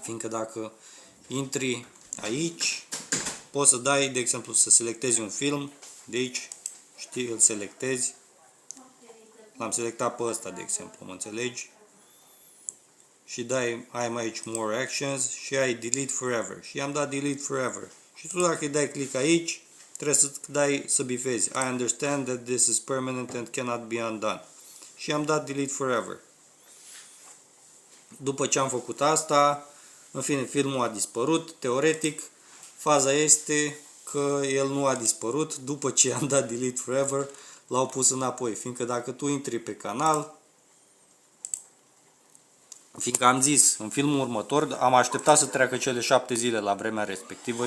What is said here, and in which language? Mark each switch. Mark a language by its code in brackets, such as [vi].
[ro] Fiindcă dacă intri aici, poți să dai, de exemplu, să selectezi un film, de aici, știi, îl selectezi. L-am selectat pe ăsta, de exemplu, mă înțelegi? Și dai, ai aici more actions și ai delete forever. Și i-am dat delete forever. Și tu dacă îi dai click aici, trebuie să dai să bifezi. [en] I understand that this is permanent and cannot be undone. [ro] Și am dat delete forever. După ce am făcut asta, în fine, filmul a dispărut. Teoretic, faza este că el nu a dispărut. După ce am dat delete forever, l-au pus înapoi. Fiindcă dacă tu intri pe canal, fiindcă am zis, în filmul următor, am așteptat să treacă cele 7 zile la vremea respectivă.